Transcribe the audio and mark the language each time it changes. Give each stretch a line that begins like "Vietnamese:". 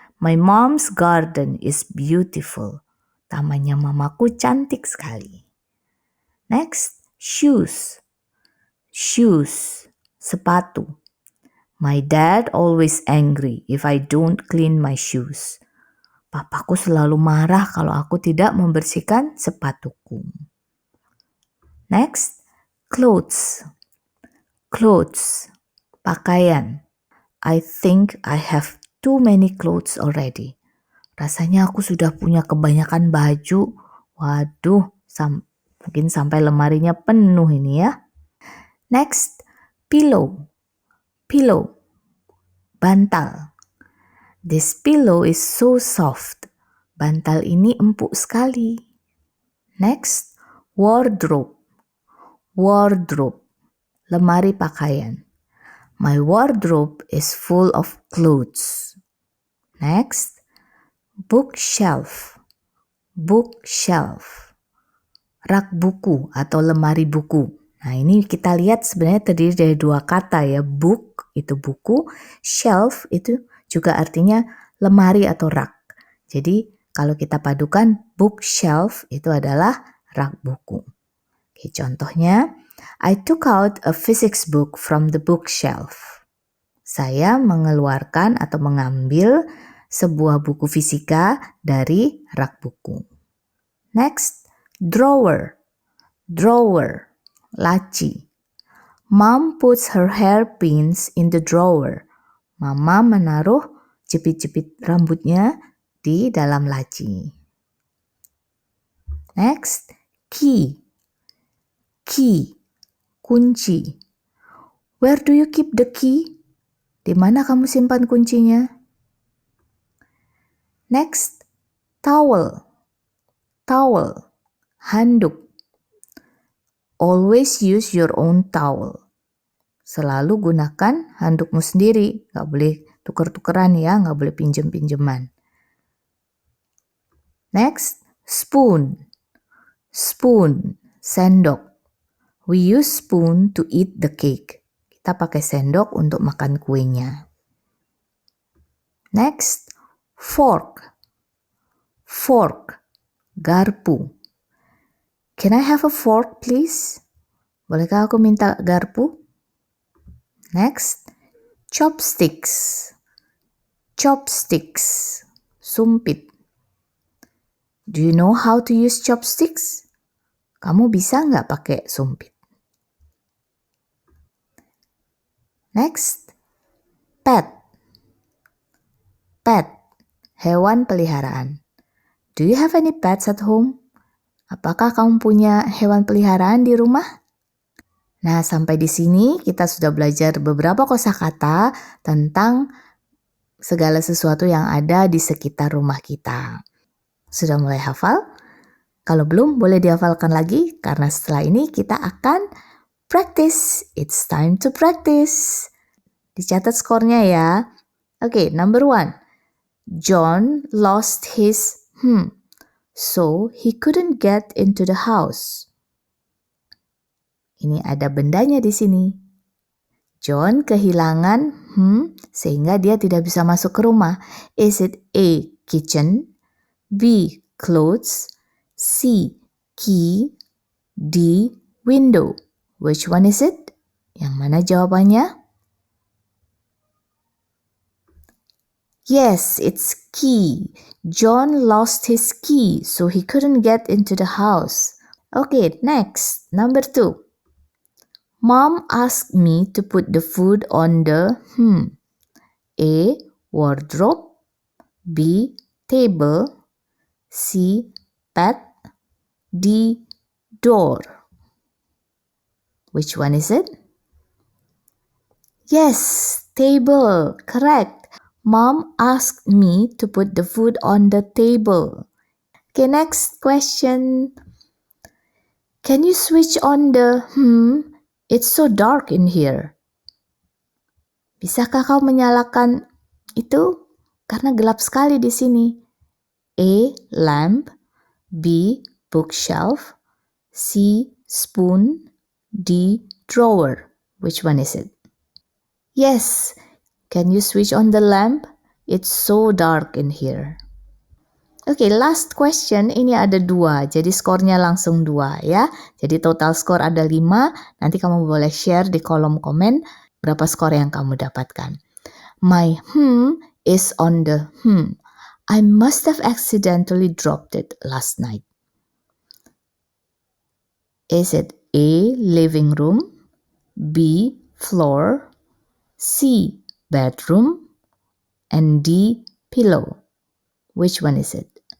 English: My mom's garden is beautiful.
Indonesian: Tamannya mamaku cantik sekali.
English: Next, shoes, shoes, sepatu. My dad always angry if I don't clean my shoes.
Indonesian: Papaku selalu marah kalau aku tidak membersihkan sepatuku.
English: Next, clothes, clothes, pakaian. I think I have too many clothes already.
Indonesian: Rasanya aku sudah punya kebanyakan baju. Waduh, mungkin sampai lemarinya penuh ini ya.
English: Next, pillow, pillow, bantal. This pillow is so soft.
Indonesian: Bantal ini empuk sekali.
English: Next, wardrobe, wardrobe, lemari pakaian. My wardrobe is full of clothes.
Indonesian: Next, bookshelf, bookshelf, rak buku atau lemari buku. Nah, ini kita lihat sebenarnya terdiri dari dua kata ya. Book itu buku, shelf itu juga artinya lemari atau rak. Jadi kalau kita padukan bookshelf itu adalah rak buku. Oke, contohnya,
English: I took out a physics book from the bookshelf.
Indonesian: Saya mengeluarkan atau mengambil sebuah buku fisika dari rak buku.
English: Next, drawer, drawer, laci. Mom puts her hairpins in the drawer.
Indonesian: Mama menaruh jepit-jepit rambutnya di dalam laci.
English: Next, key, key, kunci. Where do you keep the key?
Indonesian: Di mana kamu simpan kuncinya?
English: Next, towel, towel, handuk. Always use your own towel.
Indonesian: Selalu gunakan handukmu sendiri. Gak boleh tuker-tukeran ya, gak boleh pinjem-pinjeman.
English: Next, spoon, spoon, sendok. We use spoon to eat the cake. Kita
Indonesian: kita pakai sendok untuk makan kuenya.
English: Next, fork. Fork, garpu. Can I have a fork, please?
Indonesian: Bolehkah aku minta garpu?
English: Next, chopsticks. Chopsticks, sumpit. Do you know how to use chopsticks?
Indonesian: Kamu bisa nggak pakai sumpit?
English: Next, pet. Pet, hewan peliharaan. Do you have any pets at home?
Indonesian: Apakah kamu punya hewan peliharaan di rumah? Nah, sampai di sini kita sudah belajar beberapa kosakata tentang segala sesuatu yang ada di sekitar rumah kita. Sudah mulai hafal? Kalau belum, boleh dihafalkan lagi karena setelah ini kita akan practice.
English: It's time to practice.
Indonesian: Dicatat skornya ya.
English: Oke, number 1. John lost his so he couldn't get into the house.
Indonesian: Ini ada bendanya di sini. John kehilangan sehingga dia tidak bisa masuk ke rumah.
English: Is it A, kitchen, B, clothes, C, key, D, window? Which one is it?
Indonesian: Yang mana jawabannya?
English: Yes, it's key. John lost his key, so he couldn't get into the house. Okay, next, number 2. Mom asked me to put the food on the A, wardrobe, B, table, C, bed, D, door. Which one is it? Yes, table, correct. Mom asked me to put the food on the table. Okay, next question. Can you switch on the It's so dark in here.
Indonesian: Bisakah kau menyalakan itu? Karena gelap sekali di sini.
English: A, lamp, B, bookshelf, C, spoon, D, drawer. Which one is it? Yes. Can you switch on the lamp? It's so dark in here. Okay, last question.
Indonesian: Ini ada 2, jadi skornya langsung 2 ya. Jadi total skor ada 5. Nanti kamu boleh share di kolom komen berapa skor yang kamu dapatkan.
English: My is on the I must have accidentally dropped it last night. Is it A, living room, B, floor, C, bedroom, and D, pillow? Which one is it?